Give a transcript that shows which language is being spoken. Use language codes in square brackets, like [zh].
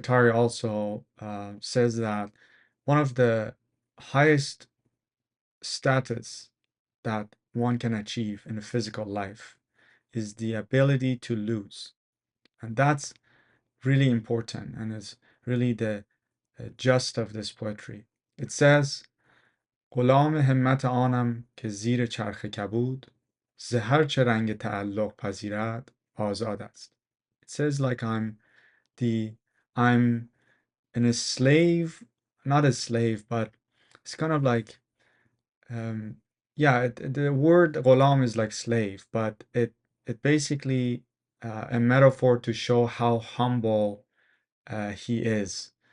[en] Taheri also says that one of the highest status that one can achieve in a physical life is the ability to lose. And that's really important and is really the gist of this poetry. It says, [fa] غلام همت آنم که زیر چرخ کبود ز هر چه رنگ تعلق پذیرد آزاد است. [en] It says like the I'm in a slave, not a slave, but it's kind of like the word ghulam is like slave, but it basically a metaphor to show how humble he is